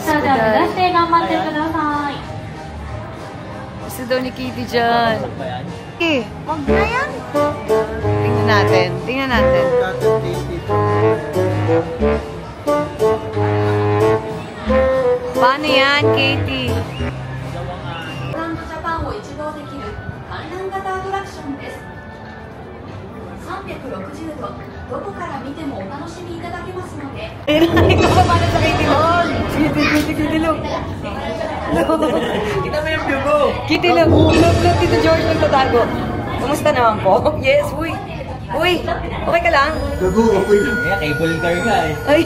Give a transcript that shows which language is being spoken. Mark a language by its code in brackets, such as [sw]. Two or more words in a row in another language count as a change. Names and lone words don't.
[tl] Gusto daw ni Katie dyan. Ba yan? Eh, Wag na yan. tingnan natin. Tingnan natin. [en] Cotton candy. [tl] Paano yan, Katie? [ja] グランドジャパンを一望できる観覧型アトラクションです。360度どこから見てもお楽しみいただけますので。 [tl] Ito ka paano sa Katie Look? Katie Look. Kita mo yung view ko! Kitty, look, Tito George nagtatago. Kumusta naman po? Yes, uy. Uy, okay ka lang? Gago, okay lang. Kaya cable car ka eh. Ay,